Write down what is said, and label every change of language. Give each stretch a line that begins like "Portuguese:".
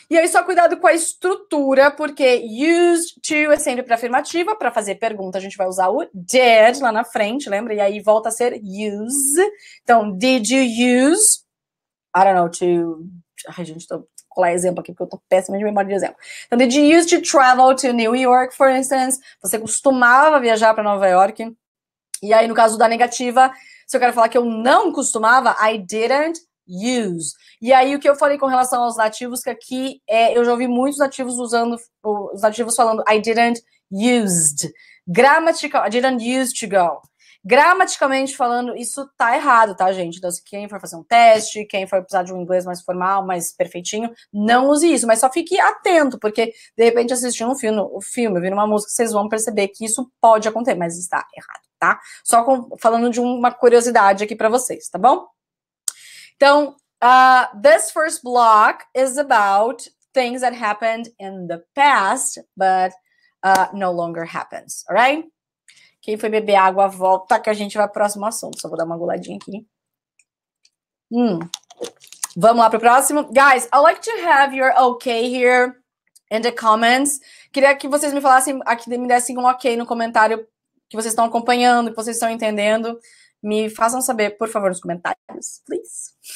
Portuguese: E aí, só cuidado com a estrutura, porque used to é sempre para afirmativa, para fazer pergunta a gente vai usar o did lá na frente, lembra? E aí volta a ser use. Então,
English: did you use? I don't know, to...
Portuguese: Ai, gente, tô colar exemplo aqui, porque eu tô péssima de memória de exemplo.
English: Então, did you used to travel to New York, for instance?
Portuguese: Você costumava viajar para Nova York? E aí, no caso da negativa, se eu quero falar que eu não costumava,
English: I didn't use.
Portuguese: E aí, o que eu falei com relação aos nativos, que aqui eu já ouvi muitos nativos usando, os nativos falando
English: I didn't used. Gramatical, I didn't use to go.
Portuguese: Gramaticalmente falando, isso tá errado, tá, gente? Então, se quem for fazer um teste, quem for precisar de um inglês mais formal, mais perfeitinho, não use isso, mas só fique atento, porque, de repente, assistindo um filme, ouvindo uma música, vocês vão perceber que isso pode acontecer, mas está errado, tá? Só falando de uma curiosidade aqui pra vocês, tá bom?
English: Então, this first block is about things that happened in the past, but no longer happens, alright?
Portuguese: Quem foi beber água, volta, que a gente vai pro próximo assunto. Só vou dar uma goladinha aqui. Vamos lá pro próximo.
English: Guys, I'd like to have your okay here in the comments.
Portuguese: Queria que vocês me falassem, aqui me dessem um ok no comentário que vocês estão acompanhando, que vocês estão entendendo. Me façam saber, por favor, nos comentários, please.